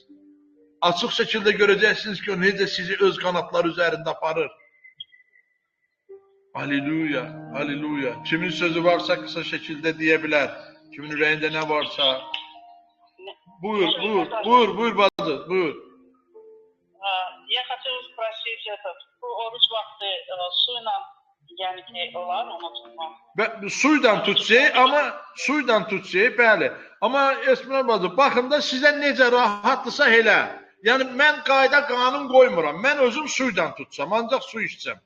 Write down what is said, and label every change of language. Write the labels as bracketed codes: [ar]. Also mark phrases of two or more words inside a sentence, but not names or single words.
[az] Açıq şəkildə görəcəksiniz ki, o necə sizi öz qanatlar üzərində aparır. Aleluya, aleluya. Kimin sözü varsa qısa şəkildə deyə bilər. Kimin ürəyində nə varsa. Buyur bacı, buyur. [ru] Я хотела спросить, [az] oruç vaxtı suyla yemək olar, unutma. Suyla tutacaq, bəli. Amma Esmər bacı, baxın da sizə necə rahatlısa elə. Yəni, mən qayda qanun qoymuram. Mən özüm suyla tutacam, ancaq su içəcəm.